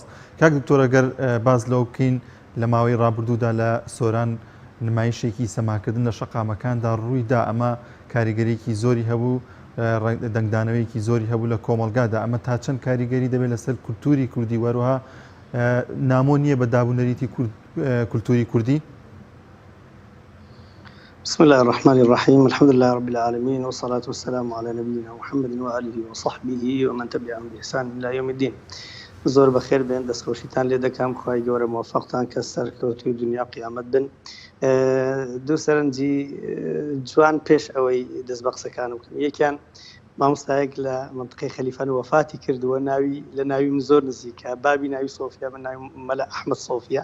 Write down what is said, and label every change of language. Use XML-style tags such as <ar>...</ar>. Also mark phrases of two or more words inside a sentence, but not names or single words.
<ckb>کاک دکتۆر ئەگەر باز لەو بکەین لە ماوەی ڕابردوودا لە سۆران نمایشێکی سەماکردن لە شەقامەکاندا ڕوویدا، ئەمە کاریگەریەکی زۆری هەبوو، دەنگدانەوەیەکی زۆری هەبوو لە کۆمەلگادا. ئەمە تا چەند کاریگەری دەبێت لەسەر کولتوری کوردی وەروها نامۆ نییە بە دابوونەریتی کولتوری کوردی؟</ckb> <ar>بسم الله الرحمن الرحيم، الحمد لله رب العالمين، والصلاة والسلام على نبينا محمد وآله وصحبه ومن تبعهم بإحسان إلى يوم الدين.</ar> <ckb>زۆر بەخێر بێن، دەستخۆشیتان لێ دەکەم، خوای گەورە موفقتان کە سەرکەوتوی دنیا قیامەت بن. دوو سەرنجی جوان پێش ئەوەی دەست بە قسەکانم بکەم. یەکیان مامۆستایەک لە منطقەی خەلیفان وەفاتی کردووە، لە ناوی من زۆر نزیکە، بابی ناوی سۆفیا، من ناوی مەلا ئەحمەد سۆفیا.</ckb>